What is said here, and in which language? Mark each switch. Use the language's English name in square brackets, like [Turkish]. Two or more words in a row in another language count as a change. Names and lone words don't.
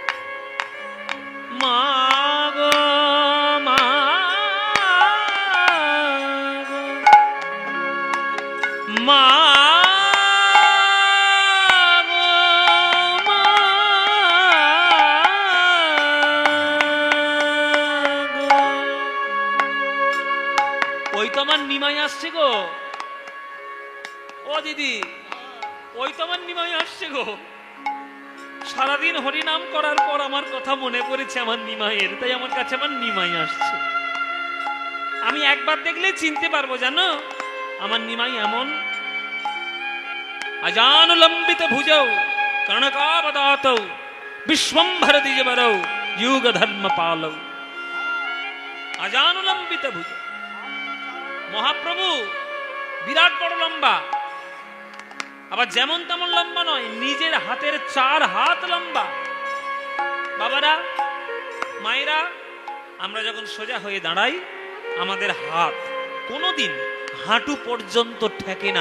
[Bangla] মা গো মা মা নিমাই আসছে গো, ও দিদি, ওই তোমার নিমাই আসছে গো। সারাদিন হরিনাম করার পর আমার কথা মনে পড়েছে আমার নিমাইয়ের, তাই আমার কাছে আমার নিমাই আসছে। আমি একবার দেখলে চিনতে পারবো, জানো আমার নিমাই এমন। [Sanskrit] अजानुलंबित भुजौ कर्णकावदातौ विश्वंभर द्विजवरौ युग धर्म पालौ। अजानुलंबित भुजौ, [Bangla] মহাপ্রভু বিরাট বড় লম্বা, আবার যেমন তেমন লম্বা নয়, নিজের হাতের 4 হাত লম্বা। বাবারা, মায়েরা, আমরা যখন সোজা হয়ে দাঁড়াই আমাদের হাত কোনোদিন হাঁটু পর্যন্ত ঠেকে না।